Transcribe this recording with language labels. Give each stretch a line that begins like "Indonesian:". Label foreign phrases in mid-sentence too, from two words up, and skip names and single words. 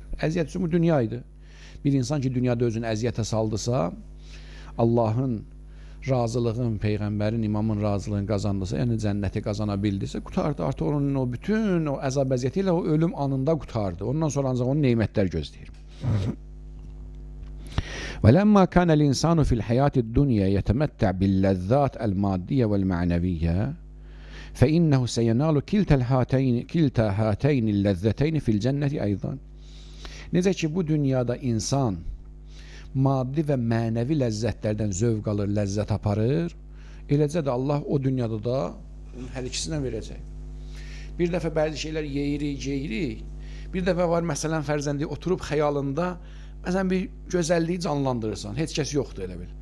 Azerbaijani: Əziyyət üçün bu dünya idi. Bir insan ki, dünyada özünü əziyyətə saldısa, Allahın razılığın, Peyğəmbərin, imamın razılığını qazandısa, yəni cənnəti qazana bildirsə, qutardı. Artıq onun o bütün o əzab əziyyəti ilə o ölüm anında qutardı. Ondan sonra ancaq onun neymətlər gözləyir.
Arabic: وَلَمَّا كَانَ الْإِنسَانُ فِي الْحَيَاةِ الدُّنْيَا يَتَمَتَّعْ بِاللَّذَّاتِ الْمَادِّيَّةِ وَالْمَعْنَوِيَّةِ فَإِنَّهُ سَيَنَالُ كِلْتَا هَاتَيْنِ اللَّذَّتَيْنِ فِي الْجَنَّةِ أَيْضًا.
Azerbaijani: Necə ki, bu dünyada insan maddi və mənəvi ləzzətlərdən zövq alır, ləzzət aparır, eləcə də Allah o dünyada da hər ikisinə verəcək. Bir dəfə bəzi şeylər yeyirik, bir dəfə var, məsələn, fərzəndi oturub xəyalında məsələn bir gözəlliyi canlandırırsan, heç kəs yoxdur elə bil.